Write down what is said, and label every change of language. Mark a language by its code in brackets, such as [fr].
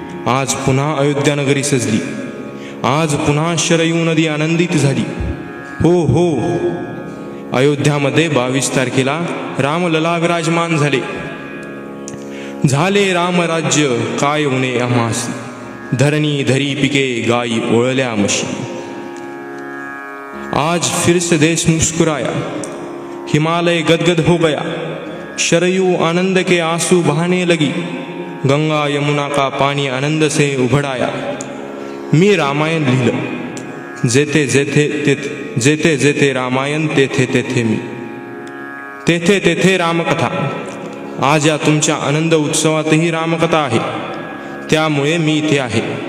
[mr] आज पुन्हा अयोध्या नगरी सजली, आज पुन्हा शरयू नदी आनंदित झाली। हो, अयोध्यामध्ये 22 तारखेला रामलला विराजमान झाले। झाले रामराज्य काय उने आम्हासी, धरणी धरी पिके गाई ओळल्या मशी. [hi] आज फिर से देश मुस्कुराया, हिमालय गदगद हो गया, शरयू आनंद के आंसू बहाने लगी, गंगा यमुना का पानी आनंद से उभड़ाया. [mr] मी रामायण लिहिलं, जेथे जेथे रामायण तेथे तेथे मी, तेथे तेथे रामकथा. आज या तुमच्या आनंद उत्सवातही रामकथा आहे, त्यामुळे मी इथे आहे.